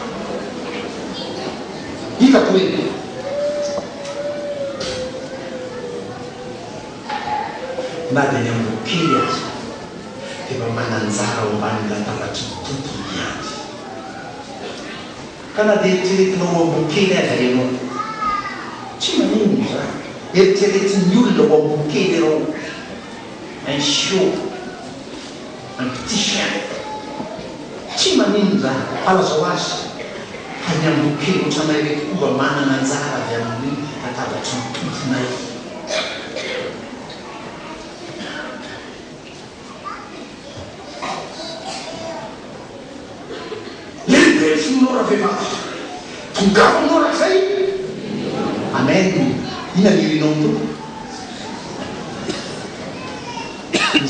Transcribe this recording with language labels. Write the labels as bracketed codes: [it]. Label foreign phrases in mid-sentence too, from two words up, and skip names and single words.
[mg] hitako eny na de ny ambokely azy efa mananjara ao ambany latabatry ny tontolo iany ka na de eritreretinao ambokely aza ianao tsy manino za eritreretin'ny olona ao ambokely irao [fr] un chiot un petit chien [mg] tsy manino za alazao azy ka ny ambokely ohatranay reto koa mba manana anjara avy amin'ny latabatry ny tomponay finora vehivavy tongavanao raha zay amen ina nirinao to ny